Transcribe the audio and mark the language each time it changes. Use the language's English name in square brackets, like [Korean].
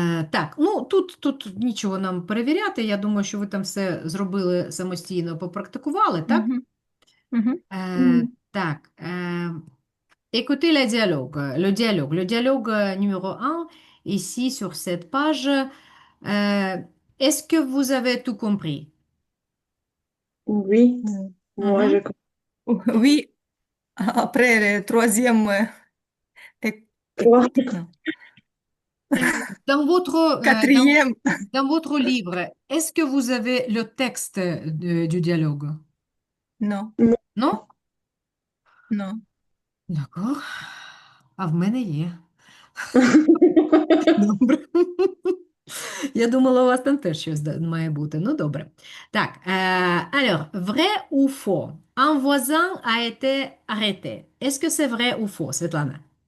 [Ukrainian] Так, ну тут нічого нам перевіряти. Я думаю, що ви там все зробили самостійно, попрактикували, так? Mhm, mhm. Так, [French] écoutez le dialogue. Le dialogue numéro un, ici sur cette page. Est-ce que vous avez tout compris? Oui, moi je Mhm. comprends. Oui, après le troisième, Trois. non. Dans votre, Quatrième, dans votre livre, est-ce que vous avez le texte du dialogue? non, Non? non. D'accord. [Ukrainian] А в мене є. Добре. Я думала, у вас там теж щось має бути. Ну, добре. Так, [French] alors, vrai ou faux? Un voisin a été arrêté. Est-ce que c'est vrai ou faux, Svetlana?